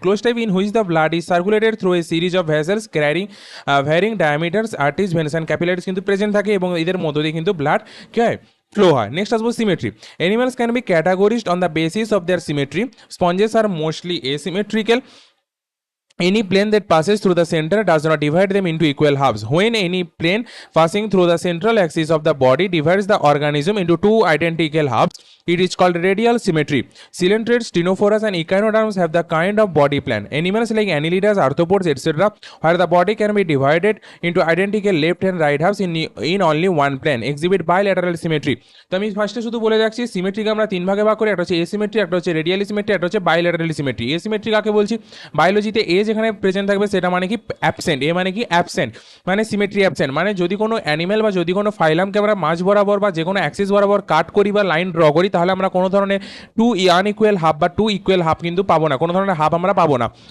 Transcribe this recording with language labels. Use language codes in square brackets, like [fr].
[en] close type in which the blood is circulated through a series of vessels carrying varying diameters, arteries, veins and capillaries [bn] কিন্তু present থাকে এবং এদের মধ্য দিয়ে কিন্তু ব্লাড কী হয়, ফ্লো হয়। নেক্সট আসবো symmetry. [en] Animals can be categorised on the basis of their symmetry. Sponges are mostly asymmetrical. Any plane that passes through the center does not divide them into equal halves. When any plane passing through the central axis of the body divides the organism into two identical halves, it is called radial symmetry. Coelenterate, ctenophorus, and echinoderms have the kind of body plan. Animals like annelidas, arthropods, etc., where the body can be divided into identical left and right halves in only one plane, exhibit bilateral symmetry. [bn] তো আমি ফার্স্টে শুধু বলে যাচ্ছি সিমেট্রিকে আমরা তিন ভাগে ভাগ করি, একটা হচ্ছে এসিমেট্রি, একটা হচ্ছে রেডিয়ালি সিমেট্রি, একটা হচ্ছে বাইল্যাটারালি সিমেট্রি। এসিমেট্রি কাকে বলছি? বায়োলজিতে এ যেখানে প্রেজেন্ট থাকবে সেটা মানে কি অ্যাবসেন্ট, এ মানে কি অ্যাবসেন্ট, মানে সিমেট্রি অ্যাবসেন্ট, মানে যদি কোনো অ্যানিমেল বা যদি কোনো ফাইলামকে আমরা মাঝ বরাবর বা যে কোনো অ্যাক্সিস বরাবর কাট করি বা লাইন ড্র করি, তাহলে আমরা কোনো ধরনের টু আনইকুয়াল হাফ বা টু ইকুয়াল হাফ কিন্তু পাবো না, কোনো ধরনের হাফ আমরা পাবো না।